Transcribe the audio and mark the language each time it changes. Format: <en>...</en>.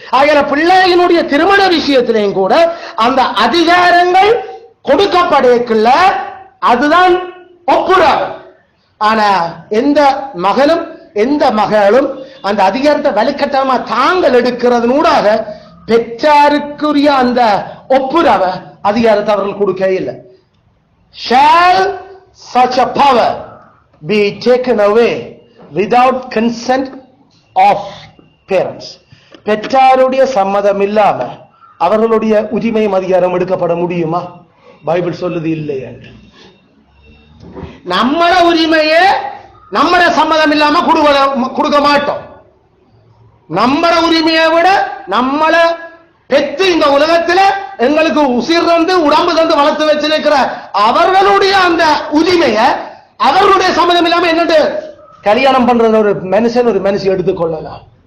<ta>அதனால பிள்ளையினுடைய திருமண விஷயத்திலையும் கூட அந்த அதிகாரங்கள் கொடுக்கப்படக்குள்ள அதுதான் ஒப்புறாங்க. ஆனா எந்த மகனும் எந்த மகளும் அந்த அதிகாரத்தை வலுக்கட்டாயமா தாங்கள் எடுக்கிறதுனூடாக பெற்றாருக்குரிய அந்த ஒப்புரவ அதிகாரத்தை அவர்கள் கொடுக்க இல்லை.</ta> <en>Shall such a power be taken away without consent of parents?</en> <ta>பெற்றாருடைய சம்மதம் இல்லாம அவர்களுடைய உரிமையும் அதிகாரம் எடுக்கப்பட முடியுமா? பைபிள் சொல்லுது இல்லை என்று. நம்மட உரிமையே நம்மட சம்மதம் இல்லாம கொடுக்க மாட்டோம். நம்மட உரிமையை விட நம்மள பெற்று இந்த உலகத்துல எங்களுக்கு உசிர் தந்து உடம்பு தந்து வளர்த்து வச்சிருக்கிற அவர்களுடைய அந்த உரிமையை அவர்களுடைய சம்மதம் இல்லாம என்னட்டு கல்யாணம் பண்ற ஒரு மனுஷி எடுத்துக்கொள்ளலாம்.</ta>